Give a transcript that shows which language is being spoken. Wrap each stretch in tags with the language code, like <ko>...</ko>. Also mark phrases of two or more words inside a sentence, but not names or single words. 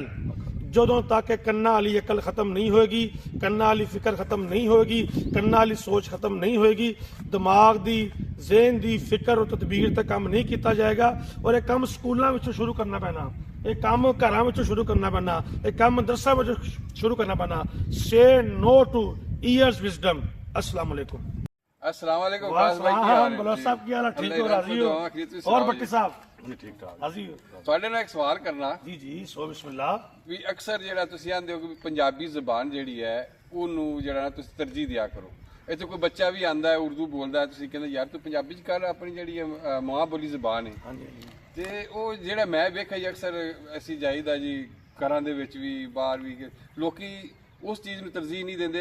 <pa>ਜਦੋਂ ਤੱਕ ਕੰਨਾਂ ਵਾਲੀ ਅਕਲ ਖਤਮ ਨਹੀਂ ਹੋਏਗੀ, ਕੰਨਾਂ ਵਾਲੀ ਫਿਕਰ ਖਤਮ ਨਹੀਂ ਹੋਏਗੀ, ਕੰਨਾਂ ਵਾਲੀ ਸੋਚ ਖਤਮ ਨਹੀਂ ਹੋਏਗੀ, ਦਿਮਾਗ ਦੀ ਜ਼ਹਿਨ ਦੀ ਫਿਕਰ और ਤਦਬੀਰ ਤੇ ਕੰਮ ਨਹੀਂ ਕੀਤਾ ਜਾਏਗਾ। ਔਰ ਇਹ ਕੰਮ ਸਕੂਲਾਂ ਵਿੱਚੋਂ ਸ਼ੁਰੂ ਕਰਨਾ ਪੈਣਾ, ਇਹ ਕੰਮ ਘਰਾਂ ਵਿੱਚੋਂ ਸ਼ੁਰੂ ਕਰਨਾ ਪੈਣਾ, ਇਹ ਕੰਮ ਮਦਰਸਾ ਵਿੱਚੋਂ ਸ਼ੁਰੂ ਕਰਨਾ ਪੈਣਾ।</pa> <en>Say no to ears wisdom.</en> <ar>السلام عليكم. السلام عليكم.</ar> <pa>ਬਲੋਚ ਸਾਹਬ ਕੀ ਹਾਲ ਹੈ? ਠੀਕ ਹੋ? ਰਾਜ਼ੀ ਹੋ? ਔਰ ਭੱਟੀ ਸਾਹਬ ਜੀ ਠੀਕ ਠਾਕ। ਰਾਜ਼ੀ ਹੋ? ਤੁਹਾਡੇ ਨਾਲ ਇੱਕ ਸਵਾਲ ਕਰਨਾ ਜੀ ਜੀ ਸੋ ਬਿਸਮਿੱਲਾਹ। ਵੀ ਅਕਸਰ ਜਿਹੜਾ ਤੁਸੀਂ ਆਂਦੇ ਹੋ ਕਿ ਪੰਜਾਬੀ ਜ਼ੁਬਾਨ ਜਿਹੜੀ ਹੈ ਉਹਨੂੰ ਜਿਹੜਾ ਨਾ ਤੁਸੀਂ ਤਰਜੀਹ ਦਿਆ ਕਰੋ। ਇੱਥੇ ਕੋਈ ਬੱਚਾ ਵੀ ਆਂਦਾ ਹੈ ਉਰਦੂ ਬੋਲਦਾ ਹੈ, ਤੁਸੀਂ ਕਹਿੰਦੇ ਯਾਰ ਤੂੰ ਪੰਜਾਬੀ ਚ ਕਰ, ਆਪਣੀ ਜਿਹੜੀ ਮਾਂ ਬੋਲੀ ਜ਼ੁਬਾਨ ਹੈ। ਹਾਂ ਜੀ ਤੇ ਉਹ ਜਿਹੜਾ ਮੈਂ ਵੇਖਿਆ ਜੀ ਅਕਸਰ ਅਸੀਂ ਜਾਈਦਾ ਜੀ ਘਰਾਂ ਦੇ ਵਿੱਚ ਵੀ ਬਾਹਰ ਵੀ ਲੋਕੀ ਉਸ ਚੀਜ਼ ਨੂੰ ਤਰਜੀਹ ਨਹੀਂ ਦਿੰਦੇ।</pa>